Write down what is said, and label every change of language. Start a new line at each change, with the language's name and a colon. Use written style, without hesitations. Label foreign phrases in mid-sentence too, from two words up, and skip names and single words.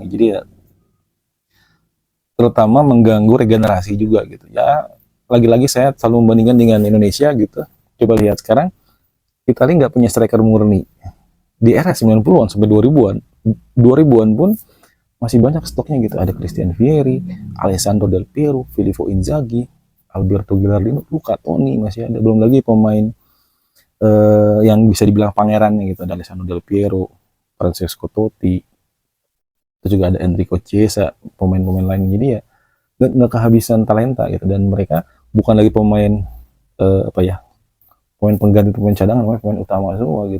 Indonesian: Jadi ya terutama mengganggu regenerasi juga gitu ya. Lagi-lagi saya selalu membandingkan dengan Indonesia gitu. Coba lihat sekarang Italia nggak punya striker murni. Di era 90-an sampai 2000-an pun masih banyak stoknya gitu. Ada Christian Vieri, Alessandro Del Piero, Filippo Inzaghi, Alberto Gilardino, Luca Toni masih ada. Belum lagi pemain yang bisa dibilang pangerannya gitu. Ada Alessandro Del Piero, Francesco Totti, terus juga ada Enrico Chiesa, pemain-pemain lain. Jadi ya nggak kehabisan talenta gitu, dan mereka bukan lagi pemain apa ya, pemain pengganti, pemain cadangan, pemain utama semua gitu.